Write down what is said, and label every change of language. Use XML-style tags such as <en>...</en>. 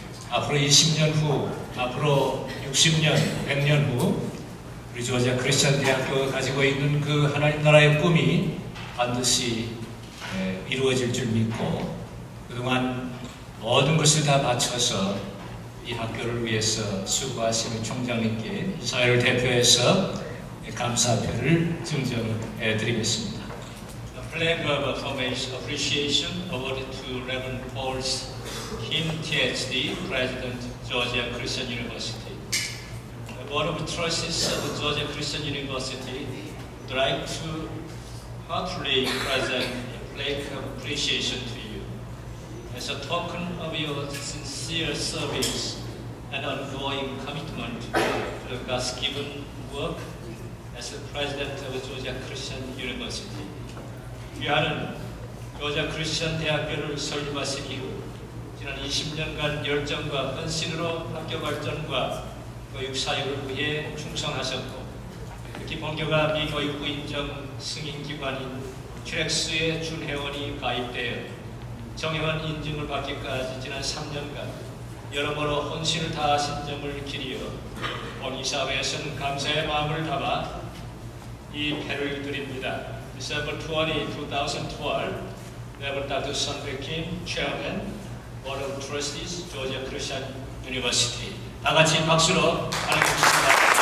<ko>앞으로 20년 후, 앞으로 60년, 100년 후 우리 조지아 크리스천 대학교가 가지고 있는 그 하나님 나라의 꿈이 반드시 이루어질 줄 믿고 그동안 모든 것을 다 바쳐서 이 학교를 위해서 수고하시는 총장님께 이 사회를 대표해서 감사표를 증정해 드리겠습니다.</ko> <en>The flag of appreciation awarded to Reverend Paul Kim, PhD, President, Georgia Christian University. The Board of Trustees of Georgia Christian University would like to heartily present a flag of appreciation to you. As a token of your sincere service and ongoing commitment to the God-given work as the president of Georgia Christian University.</en> <ko>귀하는 조지아 크리스천 대학교를 설립하신 이후 지난 20년간 열정과 헌신으로 학교 발전과 교육 사역을 위해 충성하셨고, 특히 본교가 미 교육부 인정 승인기관인 트랙스의 준회원이 가입되어 정회원 인증을 받기까지 지난 3년간 여러모로 헌신을 다하신 점을 기리어 본 이사회에서는 감사의 마음을 담아 이 패를 드립니다.</ko> <en>December 20, 2012, Reverend Dr. Sunday Kim, Chairman, Board of Trustees, Georgia Christian University.</en> <ko>다 같이 박수로 환영해주십니다.</ko>